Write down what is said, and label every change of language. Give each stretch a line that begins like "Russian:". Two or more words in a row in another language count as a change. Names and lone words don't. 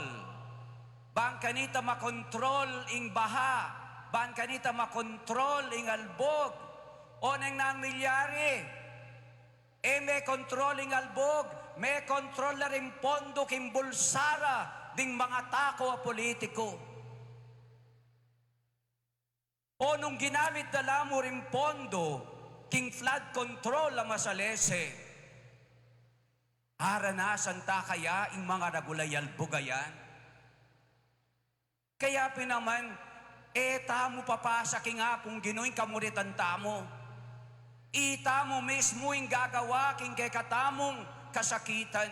Pampanga: Bangkanita makontrol ing baha, bangkanita makontrol ing albog, o nang nangyari, may controlling albog, may control na rin pondo king bulsara ding mga tako a politiko. O nung ginamit na mo rin pondo king
English: flood control
Pampanga: ang masalese, aranasan ta kaya ing mga ragulay albogayan? Kaya pinaman, tamo papasa king apong ginoing kamuritan tamo. Itamo mismo yung gagawa king kay katamong kasakitan.